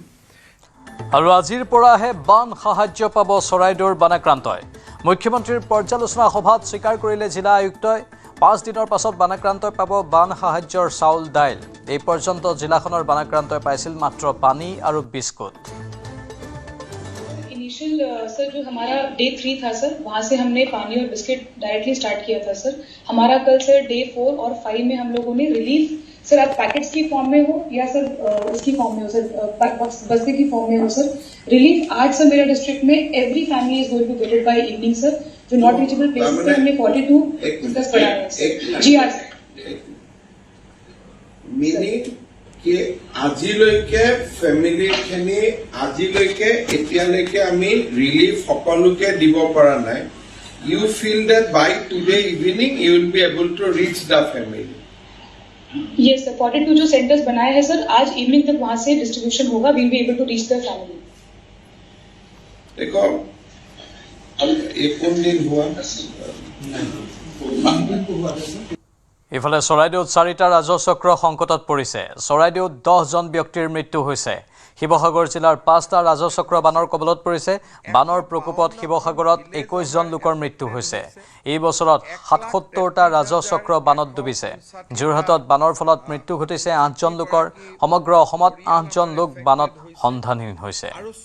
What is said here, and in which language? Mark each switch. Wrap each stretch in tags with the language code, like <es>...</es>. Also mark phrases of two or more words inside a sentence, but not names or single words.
<as>আৰু আজিৰ পৰাহে বান সাহায্য পাব চৰাইদেউৰ বানাক্ৰান্তই মুখ্যমন্ত্ৰীৰ পৰ্যালোচনা সভাত স্বীকাৰ কৰিলে জিলা আয়ুক্তই 5 দিনৰ পাছত বানাক্ৰান্তই পাব বান সাহায্যৰ চাউল দাইল এই পৰ্যন্ত জিলাখনৰ বানাক্ৰান্তই পাইছিল মাত্ৰ পানী আৰু বিস্কুট</as> <hi>इनिशियल सर जो हमारा डे 3 था सर वहाँ से हमने पानी और बिस्किट</hi> <en>directly start</en> <hi>किया था सर हमारा कल सर डे 4 और 5 में हम लोगों ने रिलीफ सर आप पैकेट्स की फॉर्म में हो या सर उसकी फॉर्म में हो सर बस्ते की फॉर्म में हो सर रिलीफ आज सर मेरा डिस्ट्रिक्ट में</hi> <en>every family is going to get it by evening sir</en> <hi>जो</hi> <en>not reachable places</en> <hi>पे हमने 42 डिस्कस करा है जी आज</hi> <en>मीनिंग कि</en> <as>আজিলৈকে ফ্যামিলিখিনি আজিলৈকে এতিয়ালৈকে আমি ৰিলিফ সকলোকে দিব পৰা নাই</as> <en>you feel that by today evening you will be able to reach the family Yes sir</en> <hi>42 जो सेंटर्स बनाए हैं सर आज इवनिंग तक वहां से डिस्ट्रीब्यूशन होगा</hi> <en>we will be able to reach the family</en> <hi>देखो अब एक दिन हुआ</hi> <as>ইফালে চৰাইদেউত 4টা ৰাজচক্ৰ সংকটত পৰিছে চৰাইদেউত 10 জন ব্যক্তিৰ মৃত্যু হৈছে শিৱসাগৰ জিলাৰ 5টা ৰাজচক্ৰ বানৰ কবলত পৰিছে বানৰ প্ৰকোপত শিৱসাগৰত 21 জন লোকৰ মৃত্যু হৈছে এই বছৰত 77টা ৰাজচক্ৰ বানত ডুবিছে যোৰহাটত বানৰ ফলত মৃত্যু ঘটিছে 8 জন লোকৰ সমগ্ৰ অসমত 8 জন লোক বানত সন্ধানহীন হৈছে</as>